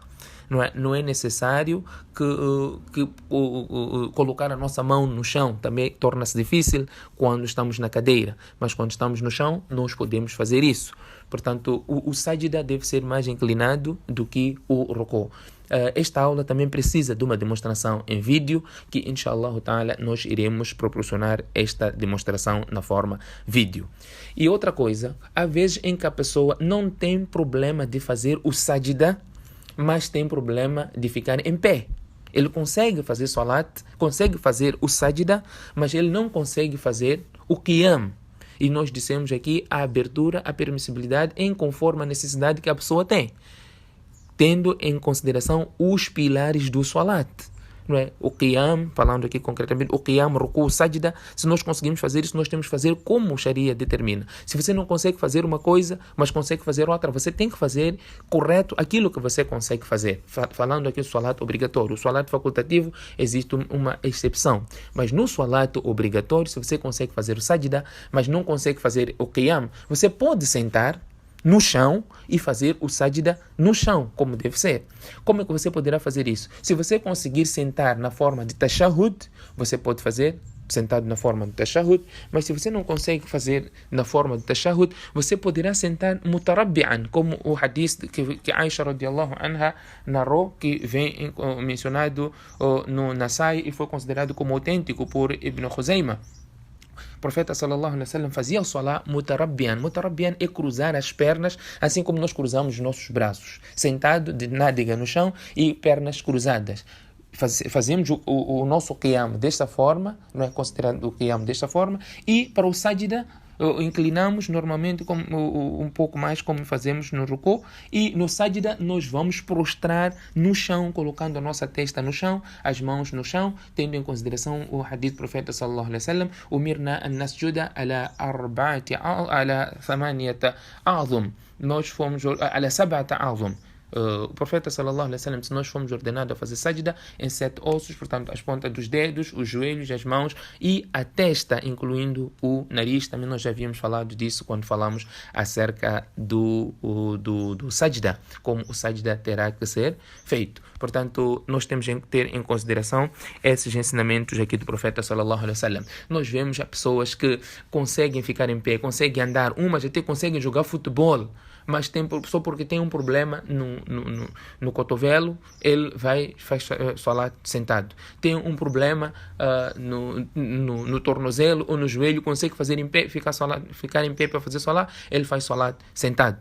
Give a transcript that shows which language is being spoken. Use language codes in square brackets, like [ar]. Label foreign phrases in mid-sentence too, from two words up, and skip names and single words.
[pt] Não é necessário que colocar a nossa mão no chão. Também torna-se difícil quando estamos na cadeira. Mas quando estamos no chão, nós podemos fazer isso. Portanto, o sajda deve ser mais inclinado do que o ruku. Esta aula também precisa de uma demonstração em vídeo, que [ar] إن شاء الله تعالى [pt] nós iremos proporcionar esta demonstração na forma vídeo. E outra coisa, há vezes em que a pessoa não tem problema de fazer o sajda, mas tem problema de ficar em pé. Ele consegue fazer salat, consegue fazer o sajda, mas ele não consegue fazer o qiyam. E nós dissemos aqui a abertura, a permissibilidade conforme a necessidade que a pessoa tem, tendo em consideração os pilares do salat. Não é? O qiyam, falando aqui concretamente, o qiyam, ruku, sajda, se nós conseguimos fazer isso, nós temos que fazer como o Sharia determina. Se você não consegue fazer uma coisa, mas consegue fazer outra, você tem que fazer correto aquilo que você consegue fazer. Falando aqui do salat obrigatório, o salat facultativo, existe uma exceção. Mas no salat obrigatório, se você consegue fazer o sajda, mas não consegue fazer o qiyam, você pode sentar no chão e fazer o sajda no chão, como deve ser. Como é que você poderá fazer isso? Se você conseguir sentar na forma de tashahhud, você pode fazer sentado na forma de tashahhud, mas se você não consegue fazer na forma de tashahhud, você poderá sentar mutarabbi'an, como o hadith que Aisha [ar] رضي الله عنها [pt] narrou, que vem mencionado no Nasai e foi considerado como autêntico por Ibn Khuzaymah. O profeta [ar] صلى الله عليه وسلم [pt] fazia o salat mutarabbian. Mutarabbian é cruzar as pernas, assim como nós cruzamos os nossos braços, sentado de nádega no chão e pernas cruzadas. Fazemos o nosso qiyam desta forma, não é considerado o qiyam desta forma, e para o sajda inclinamos normalmente um pouco mais como fazemos no ruku, e no sajda nós vamos prostrar no chão, colocando a nossa testa no chão, as mãos no chão, tendo em consideração o hadith do profeta [ar] صلى الله عليه وسلم, أمرنا أن نسجد على ثمانية أعظم, [pt] nós fomos [ar] على سبعة أعظم. [pt] O profeta [ar] صلى الله عليه وسلم, [pt] se nós fomos ordenados a fazer sajda em 7 ossos, portanto as pontas dos dedos, os joelhos, as mãos e a testa, incluindo o nariz. Também nós já havíamos falado disso quando falamos acerca do sajda, como o sajda terá que ser feito. Portanto, nós temos que ter em consideração esses ensinamentos aqui do profeta [ar] صلى الله عليه وسلم. [pt] Nós vemos pessoas que conseguem ficar em pé, conseguem andar, umas até conseguem jogar futebol, mas só porque tem um problema no cotovelo, ele faz salat sentado. Tem um problema no tornozelo ou no joelho, consegue fazer em pé, ficar em pé para fazer salat, ele faz salat sentado.